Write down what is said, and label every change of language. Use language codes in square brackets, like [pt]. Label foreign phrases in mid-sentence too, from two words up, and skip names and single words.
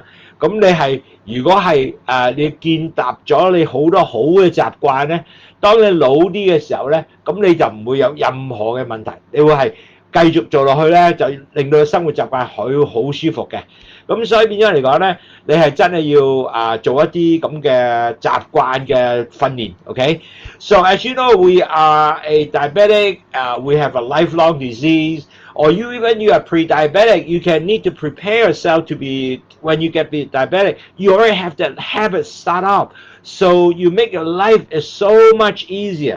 [yue] 咁你係如果係你建立咗你好多好嘅習慣咧。當你老啲嘅時候咧，咁你就唔會有任何嘅問題，你會係繼續做落去咧，就令到生活習慣好舒服嘅。咁所以變咗嚟講咧，你係真係要做一啲咁嘅習慣嘅訓練 ，OK？ [en] So as you know, we are a diabetic, we have a lifelong disease, or even you are pre-diabetic, you can need to prepare yourself to be when you get diabetic. You already have that habit start up. So you make your life is so much easier.